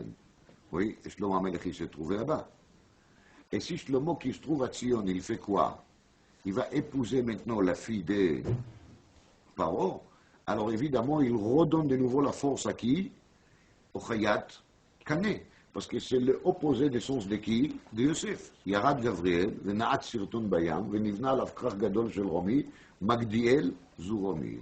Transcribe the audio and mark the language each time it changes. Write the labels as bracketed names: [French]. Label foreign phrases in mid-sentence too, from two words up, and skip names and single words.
[French] Oui, et [Hebrew] שלמה המלך, [French] il s'est trouvé là-bas. Et si Shlomo qui se trouve à Tzion, il fait quoi? Il va épouser maintenant la fille de Paro. Alors évidemment, il redonne de nouveau la force à qui? Au Chayat Kane. Parce que c'est l'opposé des sens de qui? [Hebrew] De Yosef. ירד גבריאל ונעץ שרטון בים ונבנה עליו כרך גדול של רומי מגדיאל זו רומי.